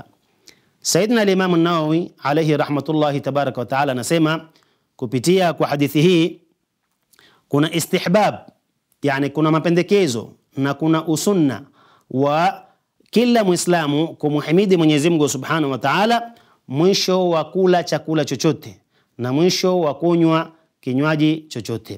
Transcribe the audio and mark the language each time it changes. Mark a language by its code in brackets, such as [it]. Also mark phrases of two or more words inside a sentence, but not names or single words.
[sw] Sayyidina al-Imam an-Nawawi [ar] عليه رحمة الله تبارك وتعالى [sw] anasema kupitia kwa hadithi hii kuna istihbab, yani kuna mapendekezo na kuna usunna wa kila Muislamu kumhimidi Mwenyezi Mungu [ar] سبحانه وتعالى [sw] mwisho wa kula chakula chochote na mwisho wa kunywa kinywaji chochote.